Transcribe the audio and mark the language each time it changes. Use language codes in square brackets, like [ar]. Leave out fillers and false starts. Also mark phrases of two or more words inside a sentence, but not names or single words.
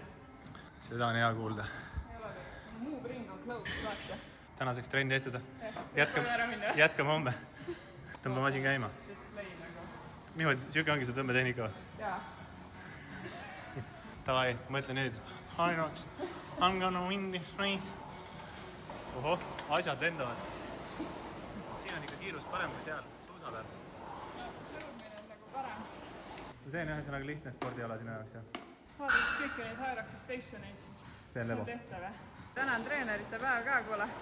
[et] Seda on hea kuulda. Muu ring on close, vaata. Tänaseks trenn tehtud. Jätkame homme. Tõmba masin käima. Niimoodi, siuke ongi see tõmbetehnika või? Jaa. Tavai, mõtle nüüd. [en] Hyrox, I'm gonna win this race. [et] Ohoh, asjad lendavad. Siin on ikka kiirus parem kui seal. Suusa peal. Sõudmine on nagu parem. See on ühesõnaga lihtne spordiala sinu jaoks, jah? Vaadates kõiki neid Hyroxi stationeid, siis see on lebo. Tehtav. Tänan treenerite päev ka, kuule.